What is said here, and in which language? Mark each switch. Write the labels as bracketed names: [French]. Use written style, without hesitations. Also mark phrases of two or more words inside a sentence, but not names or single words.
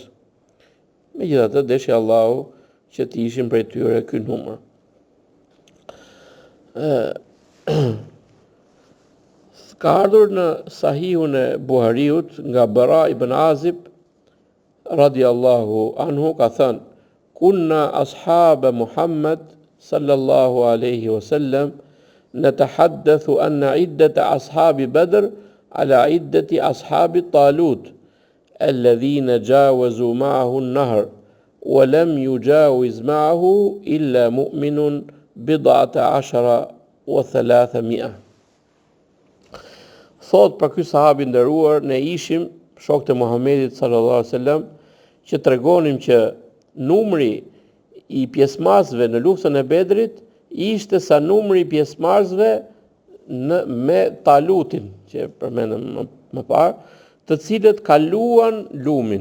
[Albanian] Megjithatë, deshi Allahu që të ishin prej tyre ky numër. Ka ardhur në Sahihun e Buhariut nga Bara ibn Azib [Arabic] رضي الله عنه [Albanian] ka thënë: [Arabic] "كنا أصحاب محمد صلى الله عليه وسلم نتحدث أن عدة أصحاب بدر على عدة أصحاب طالوت الذين جاوزوا معه النهر ولم يجاوز معه إلا مؤمن بضعة عشر و300." [Albanian] Thot për ky sahabi nderuar, ne ishim shokët e Muhamedit [Arabic] صلى الله عليه وسلم [Albanian] që tregonim që numri I pjesëmarrësve në luftën e Bedrit ishte sa numri I pjesëmarrësve me Talutin, që përmendëm më parë, të cilët kaluan lumin.